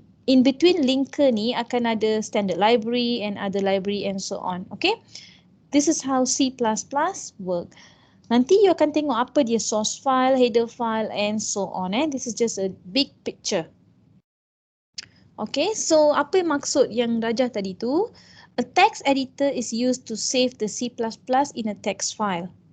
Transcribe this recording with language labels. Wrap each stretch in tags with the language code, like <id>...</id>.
<en>In between linker</en> <ms>ni akan ada</ms> <en>standard library and other library and so on. Okay, this is how C++ work.</en> <ms>Nanti</ms> <en>you</en> <ms>akan tengok apa dia</ms> <en>source file, header file and so on. This is just a big picture.</en> <ms>Okay, so apa yang maksud yang Rajah tadi tu?</ms> <en>A text editor is used to save the C++ in a text file.</en>